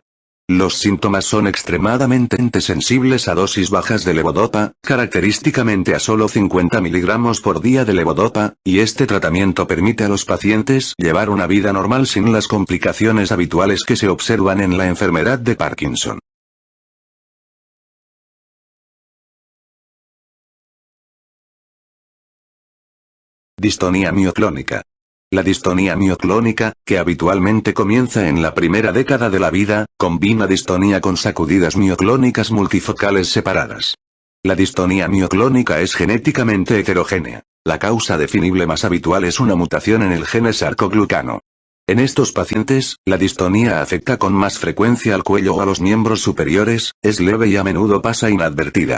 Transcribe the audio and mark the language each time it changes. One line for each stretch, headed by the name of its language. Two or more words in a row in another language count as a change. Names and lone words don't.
Spanish: Los síntomas son extremadamente sensibles a dosis bajas de levodopa, característicamente a solo 50 mg por día de levodopa, y este tratamiento permite a los pacientes llevar una vida normal sin las complicaciones habituales que se observan en la enfermedad de Parkinson. Distonía mioclónica. La distonía mioclónica, que habitualmente comienza en la primera década de la vida, combina distonía con sacudidas mioclónicas multifocales separadas. La distonía mioclónica es genéticamente heterogénea. La causa definible más habitual es una mutación en el gen sarcoglucano. En estos pacientes, la distonía afecta con más frecuencia al cuello o a los miembros superiores, es leve y a menudo pasa inadvertida.